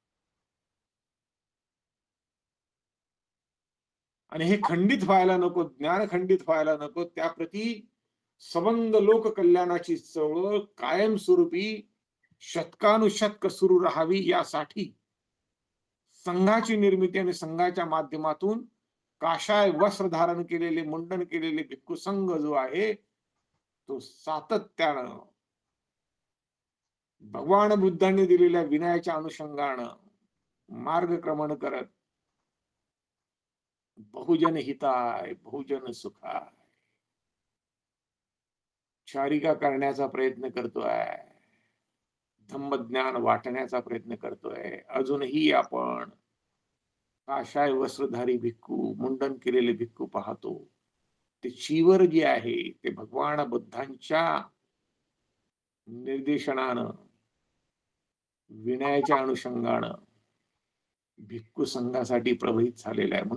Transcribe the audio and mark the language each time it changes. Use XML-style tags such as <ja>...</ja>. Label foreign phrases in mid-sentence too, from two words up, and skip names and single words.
<mr>आणि हे खंडित व्हायला नको, ज्ञान खंडित व्हायला नको, त्याप्रती सबंध लोक कल्याणाची चळवळ कायमस्वरूपी शतकानुशतक सुरू राहावी, यासाठी संघाची निर्मिती आणि संघाच्या माध्यमातून काषाय वस्त्र धारण केलेले, मुंडन केलेले भिक्खू संघ जो आहे तो सातत्यानं भगवान बुद्धांनी दिलेल्या विनयाच्या अनुषंगानं मार्गक्रमण करत</mr> <pi>बहुजन हिताय, बहुजन सुखाय</pi> <mr>चारिका करण्याचा प्रयत्न करतोय, धम्मज्ञान वाटण्याचा प्रयत्न करतोय. अजूनही आपण काषाय वस्त्रधारी भिक्खू, मुंडन केलेले भिक्खू पाहतो. ते चीवर जे आहे ते भगवान बुद्धांच्या निर्देशनानं, विनयाच्या अनुषंगानं भिक्खू संघासाठी प्रभावित झालेला आहे.</mr>